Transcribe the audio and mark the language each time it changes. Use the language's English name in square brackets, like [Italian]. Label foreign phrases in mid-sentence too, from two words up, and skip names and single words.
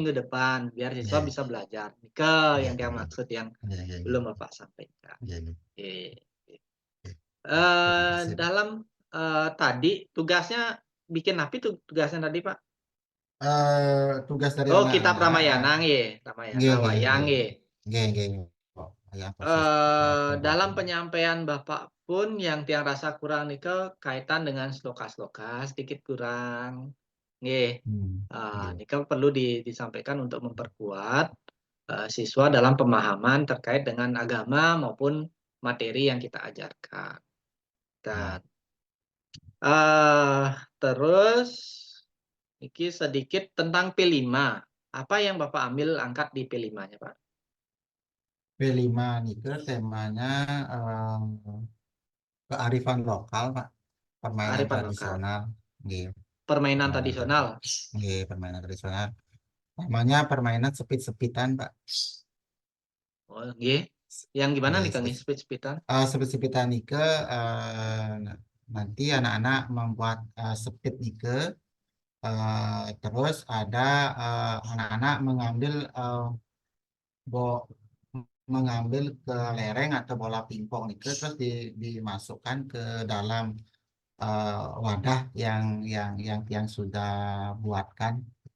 [Indonesian] minggu depan, biar siswa ya, bisa belajar. Nike ya, yang dia ya, maksud yang ya, ya, ya, belum Bapak sampaikan. ya, ya, Oke. ya. Ya, terima kasih. Dalam tadi tugasnya bikin apa tuh tugasnya tadi Pak? Tugas dari Oh, kitab anak-anak, Ramayana nggih, Ramayana [Balinese] nggih, nggih, [Indonesian] wayang [Balinese] nggih, nggih. nggih, nggih. [Indonesian] Oh, yang proses Dalam pembuatan. penyampaian Bapak pun yang tiang rasa kurang nike kaitan dengan sloka-sloka sedikit kurang. [Balinese] Nggih. Nggih. [Indonesian] Nike perlu disampaikan untuk memperkuat siswa dalam pemahaman terkait dengan agama maupun materi yang kita ajarkan. Dan Oh. eh terus iki sedikit tentang P5. Apa yang Bapak ambil angkat di P5-nya, Pak? P5 Nike temanya eh, kearifan lokal, Pak. Permainan Kearifan lokal. tradisional. Nggih, Permainan permainan tradisional. [Balinese] nggih, [Indonesian] permainan tradisional. Namanya permainan sepit-sepitan, Pak. [Balinese] Oh, nggih. [Indonesian] Yang gimana [Balinese] Nggih, [Indonesian] nih Kang? Speed-speedan? sepit-sepitan Nike nanti anak-anak membuat sepit Nike. Terus ada anak-anak mengambil bo- mengambil kelereng atau bola pingpong itu terus dimasukkan ke dalam wadah yang sudah buatkan gitu.